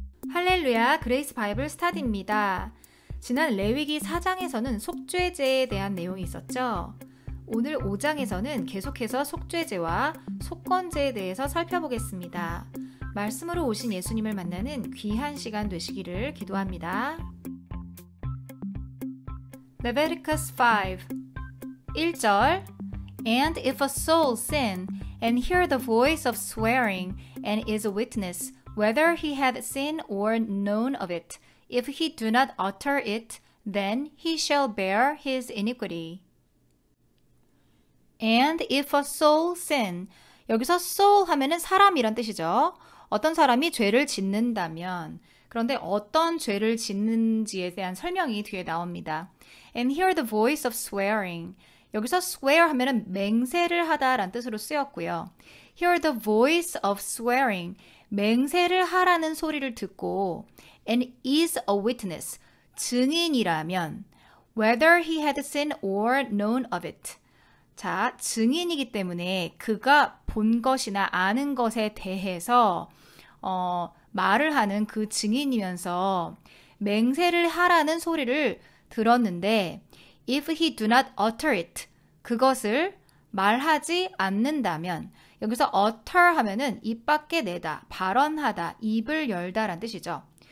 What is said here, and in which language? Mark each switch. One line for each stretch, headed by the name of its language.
Korean: 할렐루야, 그레이스 바이블 스타디입니다. 지난 레위기 4장에서는 속죄제에 대한 내용이 있었죠. 오늘 5장에서는 계속해서 속죄제와 속건제에 대해서 살펴보겠습니다. 말씀으로 오신 예수님을 만나는 귀한 시간 되시기를 기도합니다.
English: Leviticus 5 1절 And if a soul sin and hear the voice of swearing and is a witness, whether he had sinned or known of it, if he do not utter it, then he shall bear his iniquity. And if a soul sin,
Korean: 여기서 soul 하면은 사람이란 뜻이죠. 어떤 사람이 죄를 짓는다면, 그런데 어떤 죄를 짓는지에 대한 설명이 뒤에 나옵니다.
English: And hear the voice of swearing.
Korean: 여기서 swear 하면은 맹세를 하다라는 뜻으로 쓰였고요.
English: Hear the voice of swearing.
Korean: 맹세를 하라는 소리를 듣고
English: and is a witness.
Korean: 증인이라면
English: whether he had sinned or known of it.
Korean: 자, 증인이기 때문에 그가 본 것이나 아는 것에 대해서 말을 하는 그 증인이면서 맹세를 하라는 소리를 들었는데
English: if he do not utter it,
Korean: 그것을 말하지 않는다면 여기서 utter 하면은 입 밖에 내다, 발언하다, 입을 열다 라는 뜻이죠.